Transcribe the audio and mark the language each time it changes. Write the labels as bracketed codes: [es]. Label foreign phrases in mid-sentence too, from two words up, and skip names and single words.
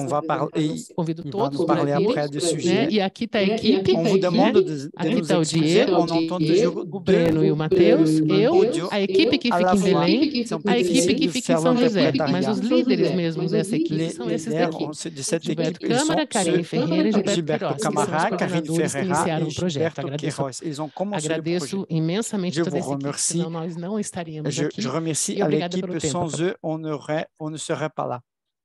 [pt] Convido todos para virem, né? E aqui está a equipe, aqui está o Diego, o Breno e o Matheus, a equipe que fica em Belém, a equipe que fica em São José, mas os líderes mesmo dessa equipe são esses daqui: Gilberto Câmara, Karine Ferreira e Gilberto Queiroz, que são os coordenadores que iniciaram o projeto. Agradeço imensamente toda essa equipe, senão nós não estaríamos aqui. [fr] Je remercie à l'équipe, sans eux, on ne serait pas là.